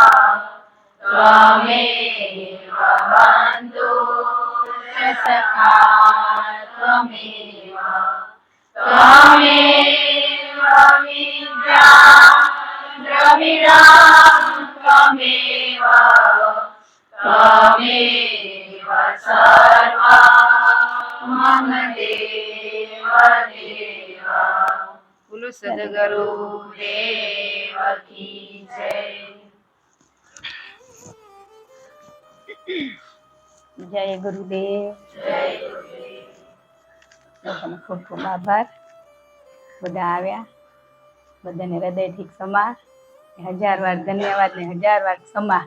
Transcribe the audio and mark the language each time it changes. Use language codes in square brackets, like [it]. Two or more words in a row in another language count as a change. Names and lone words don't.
[sa] त्वमेव बन्धुश्च सखा त्वमेव त्वमेव विद्या द्रविणं त्वमेव त्वमेव सर्वं मम देव देव। [hi] बोलो सद्गुरु देव की जय। [gu] જય ગુરુદેવ. જય ગુરુદેવ. બધાને ખૂબ ખૂબ આભાર. બધા આવ્યા, બધાને હૃદયથી ક્ષમા, 1000 વાર ધન્યવાદ ને 1000 વાર ક્ષમા.